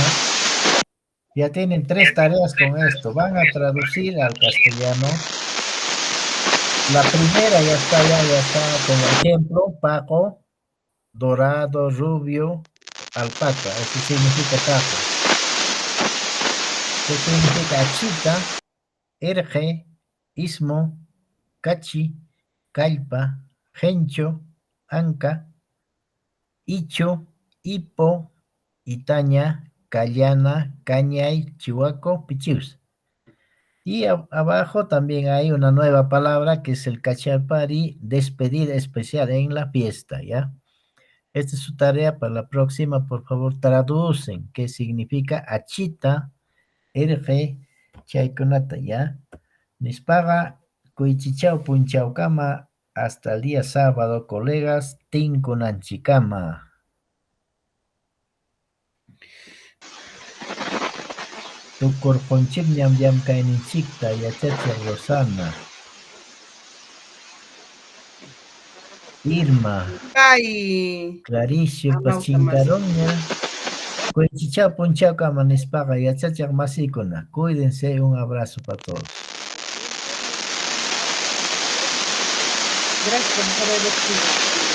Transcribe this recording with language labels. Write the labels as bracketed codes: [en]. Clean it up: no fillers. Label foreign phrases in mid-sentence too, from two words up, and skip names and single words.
[es] Ya tienen 3 tareas con esto. Van a traducir al castellano. La primera ya está con ejemplo, paco, dorado, rubio, alpaca. Eso significa paco. Eso significa [qu] achita, erge, istmo, cachi, calpa, gencho, anca, icho, hipo, itaña, callana, cañay, chihuaco, pichius. [es] Y abajo también hay una nueva palabra que es el cachapari, despedida especial en la fiesta, ¿ya? Esta es su tarea para la próxima, por favor, traducen qué significa achita, erge, chaykunata, ¿ya? [qu] Nispaga, kuichichao punchao kama, [es] hasta el día sábado, colegas, [qu] tinkunanchikama. Tukurpunchik llamkayninchikta yachachiq Rosana. Irma, Ay. Claricio, Amauta más. Pachincaroña, Cuichichao Punchao Kamanispaga, yachachiq masíkuna. [es] Cuídense, un abrazo para todos. Gracias por el